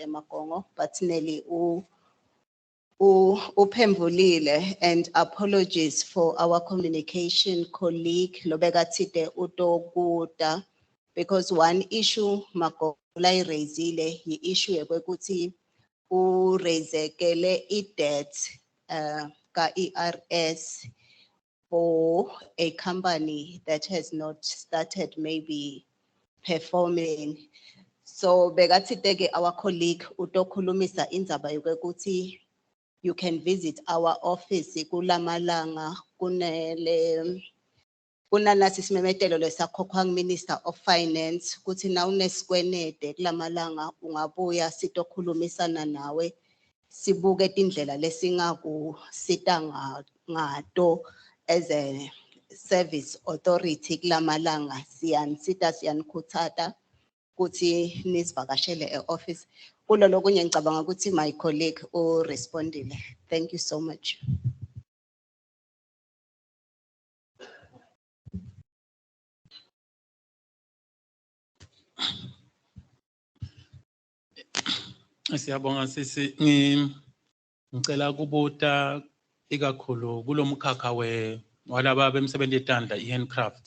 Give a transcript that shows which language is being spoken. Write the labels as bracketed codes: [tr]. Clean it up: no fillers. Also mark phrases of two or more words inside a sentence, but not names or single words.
[en] Makongo, but Nelly upembulile, and apologies for our communication colleague Lobegatite Udoguda, because one issue Makongo raisile the issue [ss] ekwekuthi urezekele i-debt ka [en] ERS for a company that has not started maybe performing. So Begatite our colleague [ss] utokhulumisa indzaba yokuthi [en] you can visit our office kulamalanga [ss] kunalasi simemetelo lesakhokhwa [en] Minister of Finance [ss] kuthi na unesikwenede kulamalanga ungabuya sitokhulumisana nawe sibuke indlela lesingakusita ngato [en] as a service authority [ss] kulamalanga siyanisita siyanikhuthata kuthi nisivakashele e-office. Kulo lokunye ngicabanga ukuthi [en] my colleague [ss] respondile. [en] Thank you so much. [ss] Siyabonga sisi ngicela kubuta ikakhulu kulomkhakha walaba bemsebenzi etanda i-handcraft.